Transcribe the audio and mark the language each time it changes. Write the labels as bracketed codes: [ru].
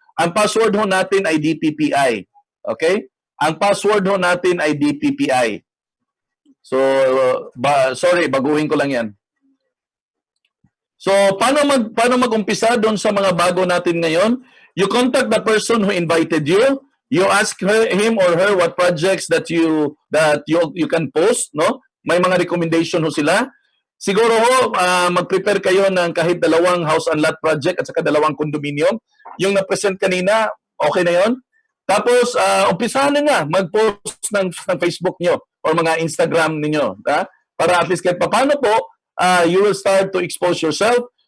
[tl] Ang password ho natin ay DPPI. Okay? Ang password ho natin ay DPPI. So, sorry, baguhin ko lang yan. So, paano mag-umpisa doon sa mga bago natin ngayon? [en] You contact the person who invited you. You ask him or her what projects that you can post, no? [tl] May mga recommendation ho sila. Siguro ho, mag-prepare kayo ng kahit 2 house and lot project at saka 2 condominium. Yung na-present kanina, okay na yon. Tapos, umpisahan na mag-post ng Facebook nyo or mga Instagram ninyo. [en] Para at least [tl] kahit paano po, [en] you will start to expose yourself.